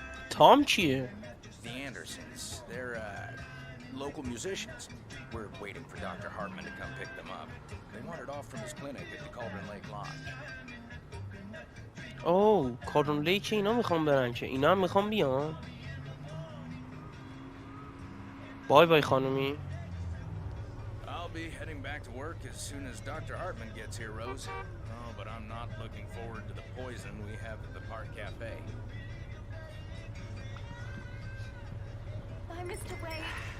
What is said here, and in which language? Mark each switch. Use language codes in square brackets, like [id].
[fa] تام کیه؟ [en] The Andersons. They're, local musicians. We're waiting for Dr. Hartman to come pick them up. They wandered off from his clinic at the Cauldron Lake Lodge. [fa] اوه کالدرون لیک اینا میخوام برن که اینا هم میخوام بیان. بای بای خانومی. [en] I'll be heading back to work as soon as Dr. Hartman gets here, Rose. Oh, but I'm not looking forward to the poison we have at the Park Cafe. Bye, Mr. Wake.